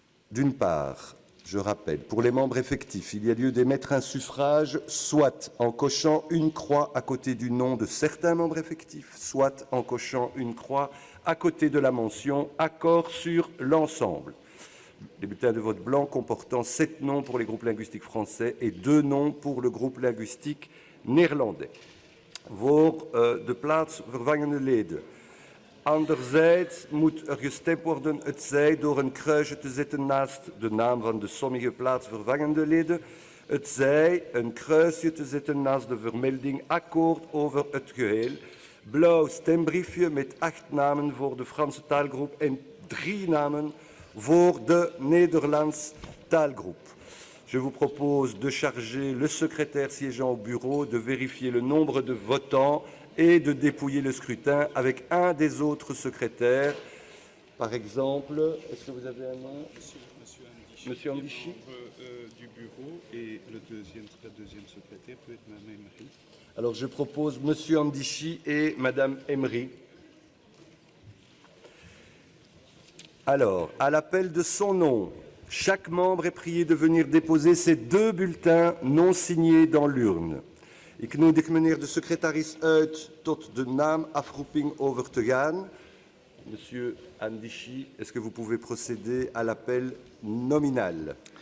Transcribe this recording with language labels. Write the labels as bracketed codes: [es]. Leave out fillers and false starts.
[fr] D'une part, je rappelle, pour les membres effectifs, il y a lieu d'émettre un suffrage soit en cochant une croix à côté du nom de certains membres effectifs, soit en cochant une croix à côté de la mention « Accord sur l'ensemble ». Les bulletins de vote blanc comportant 7 noms pour les groupes linguistiques français et 2 noms pour le groupe linguistique néerlandais. [nl] Voor de plaatsvervangende leden. Anderzijds moet gestemd worden, het zij door een kruisje te zetten naast de naam van de sommige plaatsvervangende leden, het zij een kruisje te zetten naast de vermelding akkoord over het geheel, blauw stembriefje met 8 namen voor de Franse taalgroep en 3 namen voor de Nederlands taalgroep. [fr] Je vous propose de charger le secrétaire siégeant au bureau de vérifier le nombre de votants et de dépouiller le scrutin avec un des autres secrétaires. Par exemple, est-ce que vous avez un nom? Monsieur Andichy. Du bureau et le deuxième secrétaire peut être Mme Emery. Alors je propose Monsieur Andichy et Madame Emery. Alors, à l'appel de son nom, chaque membre est prié de venir déposer ses 2 bulletins non signés dans l'urne. [nl] Ik nodig meneer de secretaris uit tot de naamafroeping over te gaan. [fr] Monsieur Andichy, est-ce que vous pouvez procéder à l'appel nominal?